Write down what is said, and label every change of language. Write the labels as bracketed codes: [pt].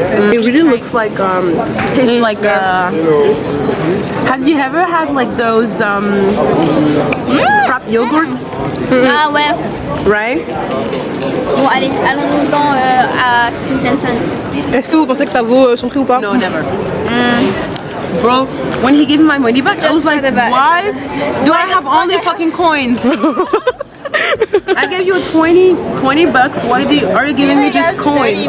[en] It really looks like tastes like have you ever had like those frap yogurts? [fr] Ah ouais. [en] Right? [fr] Bon allez, allons-nous-en à Simpson. Est-ce que vous pensez que ça vaut son prix ou pas? [en] No, never. Bro, when he gave me my money back, I was like, why do I have only fucking coins? I gave you 20 bucks. Why are you giving me just coins?